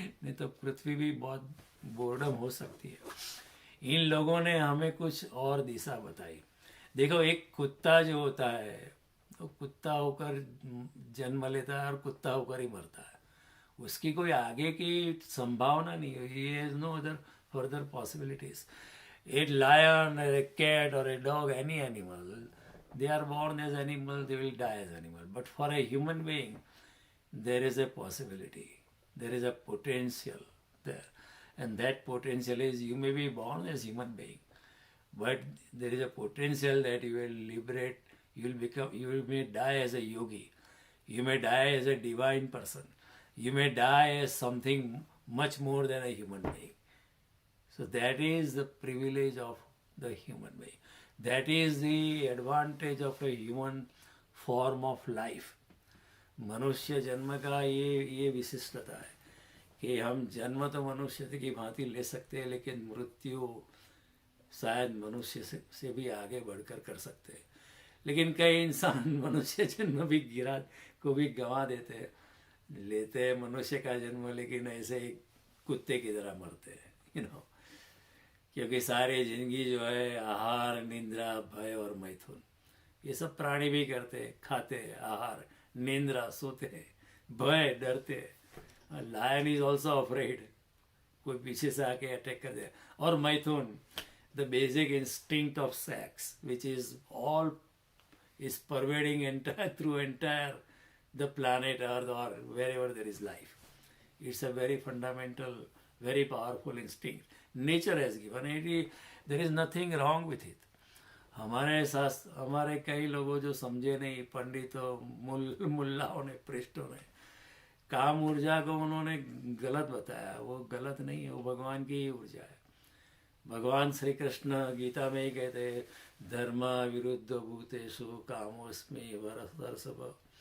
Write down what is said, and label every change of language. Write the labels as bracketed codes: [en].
[hi] नहीं तो पृथ्वी भी बहुत बोर्डम हो सकती है। इन लोगों ने हमें कुछ और दिशा बताई। देखो, एक कुत्ता जो होता है, तो कुत्ता होकर जन्म लेता है और कुत्ता होकर ही मरता है। उसकी कोई आगे की संभावना नहीं है। [en] He has no other further possibilities. A lion or a cat or a dog, any animal, they are born as animal, they will die as animal. But for a human being, there is a possibility, there is a potential there. And that potential is, you may be born as human being, but there is a potential that you will liberate, you may die as a yogi, you may die as a divine person, you may die as something much more than a human being. So that is the privilege of the human being. That is the advantage of a human form of life. [hi] मनुष्य जन्म का ये विशिष्टता है कि हम जन्म तो मनुष्य की भांति ले सकते हैं, लेकिन मृत्यु शायद मनुष्य से भी आगे बढ़कर कर सकते हैं। लेकिन कई इंसान मनुष्य जन्म भी गंवा देते हैं, लेते हैं मनुष्य का जन्म, लेकिन ऐसे ही कुत्ते की तरह मरते हैं। क्योंकि सारी जिंदगी जो है आहार, निंद्रा, भय और मैथुन, ये सब प्राणी भी करते हैं। खाते हैं, आहार, निंद्रा, सोते हैं, भय, डरते हैं। [en] lion is also afraid, [hi] कोई पीछे से आके अटैक कर दे। और मैथुन, [en] The basic instinct of sex which is all is pervading through entire the planet Earth or wherever there is life. It's a very fundamental, very powerful instinct. Nature has given it. There is nothing wrong with it. [hi] हमारे कई लोगों जो समझे नहीं, पंडितों, मुल्लाओं ने, पृष्ठों ने, काम ऊर्जा को उन्होंने गलत बताया, वो गलत नहीं है, वो भगवान की ही ऊर्जा है। भगवान श्री कृष्ण गीता में ही कहते हैं, [sa] धर्म विरुद्ध भूतेषु कामोस्मि भरतर्षभ।